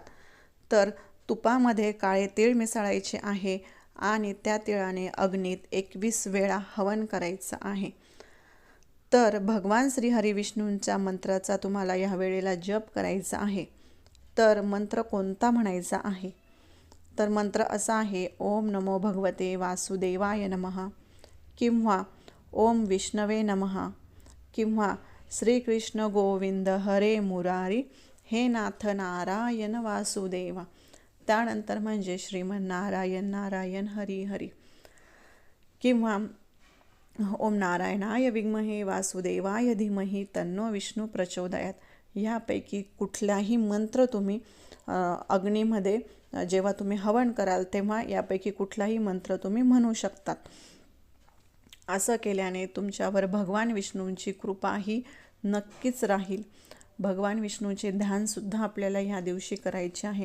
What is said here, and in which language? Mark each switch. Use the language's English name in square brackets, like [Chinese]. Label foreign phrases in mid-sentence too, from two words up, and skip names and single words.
[Marathi] तर तुपामध्ये काळे तीळ मिसळायचे आहे आणि त्या तिळाने अग्नीत 21 वेळा हवन करायचं आहे. तर भगवान श्री हरी विष्णूंच्या मंत्राचा तुम्हाला या वेळेला जप करायचा आहे. तर मंत्र कोणता म्हणायचा आहे, तर मंत्र असा आहे, [Sanskrit] ओम नमो भगवते वासुदेवाय नमः किंवा ओम विष्णवे नमः किंवा श्रीकृष्ण गोविंद हरे मुरारी हे नाथ नारायण वासुदेवा. [Marathi] त्यानंतर म्हणजे [Sanskrit] श्रीमन्नारायण नारायण हरी हरी किंवा ओम नारायणाय विद्महे वासुदेवाय धीमहि तन्नो विष्णू प्रचोदयात. [Marathi] यापैकी कुठलाही मंत्र तुम्ही अग्नीमध्ये जेव्हा तुम्ही हवन कराल तेव्हा यापैकी कुठलाही मंत्र तुम्ही म्हणू शकतात. असं केल्याने तुमच्यावर भगवान विष्णूंची कृपा ही नक्कीच राहील. भगवान विष्णूचे ध्यानसुद्धा आपल्याला ह्या दिवशी करायचे आहे.